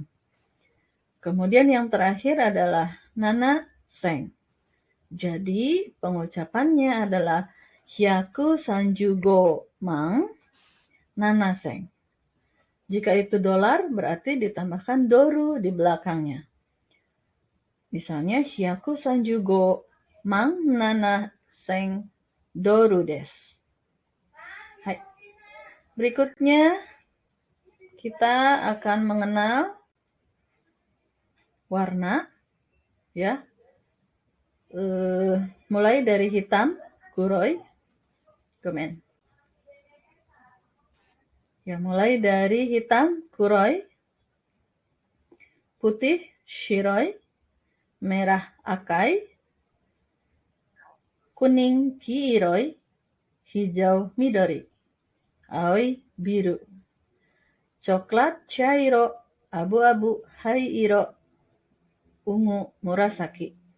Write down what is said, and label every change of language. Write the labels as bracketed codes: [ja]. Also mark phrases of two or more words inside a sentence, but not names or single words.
[id] Kemudian yang terakhir adalah [ja] 七千. [id] Jadi pengucapannya adalah [ja] 百三十五万七千. [id] Jika itu dolar berarti ditambahkan doru di belakangnya. Misalnya [ja] 百三十五万七千ドルです. [id] Hai. Berikutnya kita akan mengenal warna ya. Mulai dari hitam [ja] 黒いごめん. [id] Ya, mulai dari hitam kuroi, putih shiroi, merah akai, kuning kiroi, hijau [ja] 緑、青い [id] biru, coklat chairo, abu-abu haiiro, ungu murasaki.